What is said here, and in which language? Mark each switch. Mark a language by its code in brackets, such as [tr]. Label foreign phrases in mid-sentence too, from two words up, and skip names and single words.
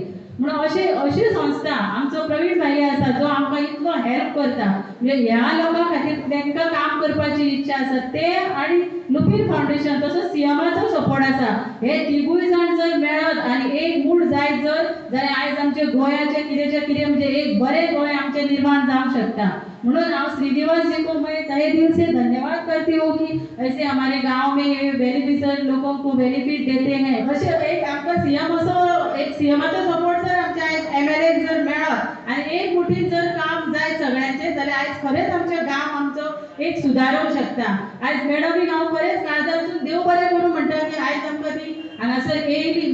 [kok] म्हणून अशी संस्था आमचो प्रवीण भाई आसा जो आमकां इतलो हेल्प करता, म्हणजे ह्या लोकां खातीर तांकां काम करपाची इच्छा आसा ते, आनी लुपीन फावंडेशन तसोच सीएमाचो सपोर्ट आसा. हे तिगूय जाण जर मेळत आनी एक मूड जायत जाल्यार आयज आमच्या गोंयाचें कितें म्हणजे एक बरें गोंय आमचें निर्माण जावंक शकता. म्हणून हांव [hi] श्रीनिवास जी को मैं तहे दिल से धन्यवाद करती हूँ कि ऐसे हमारे गांव में ये बेनिफिशियल लोगों को बेनिफिट देते हैं. [kok] अशें एक आमकां सीएमाचो सपोर्ट जर आमच्या एमएलए जर मेळत आनी एक मुठीन जर काम जाय सगळ्यांचें जाल्यार आयज खरेंच आमचें गांव आमचो एक सुदारूंक शकता. आयज मॅडम हांव खरेंच काळजांतसून देव बरें करूं म्हणटा की आयज आमकां ती हांगासर येयली.